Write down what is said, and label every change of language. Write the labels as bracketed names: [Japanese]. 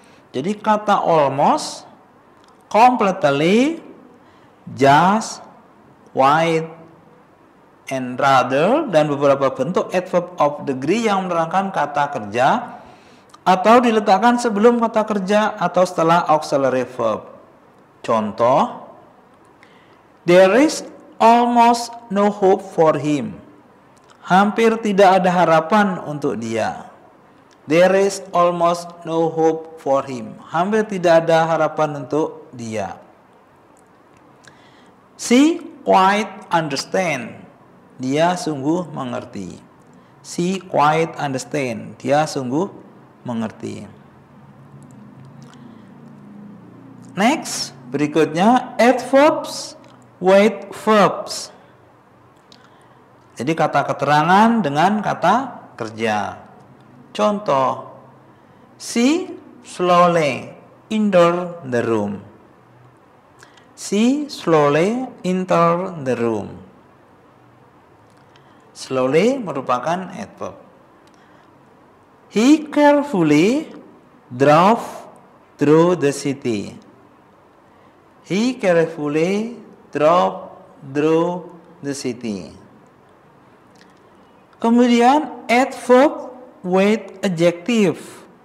[Indonesian] Jadi kata almost, completely, just, quite, and rather, dan beberapa bentuk adverb of degree yang menerangkan kata kerja atau diletakkan sebelum kata kerja atau setelah auxiliary verb. [English] Contoh, there is almost no hope for him. [Indonesian] Hampir tidak ada harapan untuk dia. [English] There is almost no hope for him. [Indonesian] Hampir tidak ada harapan untuk dia. [English] She quite understand. [Indonesian] Dia sungguh mengerti. [English] She quite understand. [Indonesian] Dia sungguh mengerti. [English] Next, [Indonesian] berikutnya [English] adverbs with verbs. [Indonesian] Jadi kata keterangan dengan kata kerja. Contoh, [English] she slowly enter the room. She slowly enter the room. [Indonesian] Slowly merupakan adverb. [English] He carefully drove through the city. He carefully drove through the city. [Indonesian] Kemudian [English] adverb with adjective.